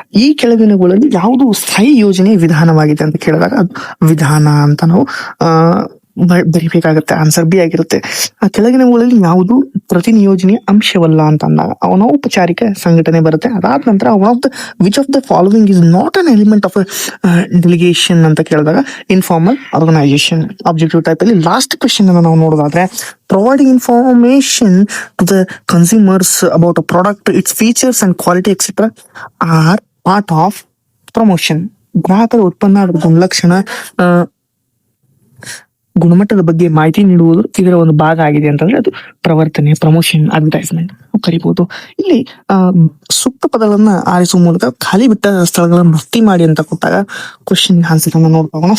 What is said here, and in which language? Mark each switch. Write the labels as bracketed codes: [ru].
[kn] ಈ ಕೆಳಗಿನಗಳಲ್ಲಿ ಯಾವುದು ಸ್ಥಾಯಿ ಯೋಜನೆ ವಿಧಾನವಾಗಿದೆ ಅಂತ ಕೇಳಿದಾಗ ಅದು ವಿಧಾನ ಅಂತ ನಾವು ಬರಿಬೇಕಾಗತ್ತೆ. ಆನ್ಸರ್ ಬಿ ಆಗಿರುತ್ತೆ. ಆ ಕೆಳಗಿನವುಗಳಲ್ಲಿ ಯಾವುದು ಪ್ರತಿ ನಿಯೋಜನೆಯ ಅಂಶವಲ್ಲ ಅಂತ ಅಂದಾಗ ಅನೌಪಚಾರಿಕ ಸಂಘಟನೆ ಬರುತ್ತೆ. ಅದಾದ ನಂತರ [en] which of the following is not an element of delegation [kn] ಅಂತ ಕೇಳಿದಾಗ [en] Informal organisation. [kn] ಆಬ್ಜೆಕ್ಟಿವ್ ಟೈಪ್ ಅಲ್ಲಿ ಲಾಸ್ಟ್ ಕ್ವೆಶ್ಚನ್ ಅನ್ನು ನಾವು ನೋಡೋದಾದ್ರೆ [en] providing information to the consumers about a product, its features and quality etc. are part of promotion. [kn] ಗ್ರಾಹಕರ ಉತ್ಪನ್ನ, ಗುಣಲಕ್ಷಣ, ಗುಣಮಟ್ಟದ ಬಗ್ಗೆ ಮಾಹಿತಿ ನೀಡುವುದು ಇದರ ಒಂದು ಭಾಗ ಆಗಿದೆ ಅಂತಂದ್ರೆ ಅದು ಪ್ರವರ್ತನೆ, ಪ್ರಮೋಷನ್, ಅಡ್ವರ್ಟೈಸ್ಮೆಂಟ್ ಕರಿಬಹುದು. ಇಲ್ಲಿ ಸೂಕ್ತ ಪದಗಳನ್ನ ಆರಿಸುವ ಮೂಲಕ ಖಾಲಿ ಬಿಟ್ಟ ಸ್ಥಳಗಳನ್ನು ಭರ್ತಿ ಮಾಡಿ ಅಂತ ಕೊಟ್ಟಾಗ ಕ್ವಶನ್ ಆನ್ಸರ್ ಅನ್ನು ನೋಡ್ಕೋಣ.